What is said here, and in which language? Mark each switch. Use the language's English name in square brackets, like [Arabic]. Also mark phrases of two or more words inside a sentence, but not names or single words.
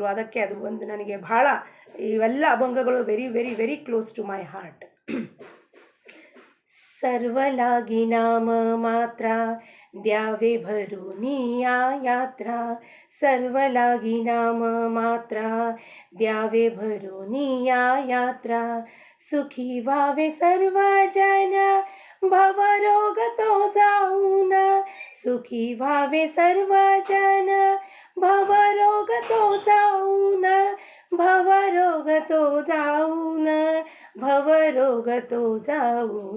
[Kannada] ಅದಕ್ಕೆ ಅದು ಒಂದು ನನಗೆ ಭಾಳ, ಇವೆಲ್ಲ ಅಭಂಗಗಳು [English] very very very close to my heart. [Marathi] सर्वलागी नाम मात्रा द्यावे भरुनिया यात्रा. सर्वलागी नाम मात्रा द्यावे भरुनिया यात्रा. ಸುಖी व्हावे सर्व जन भवरोग तो जाऊन. सुखी व्हावे सर्व जन भवरोग तो जाऊन. भवरोग तो जाऊन. भवरोग तो जाऊन.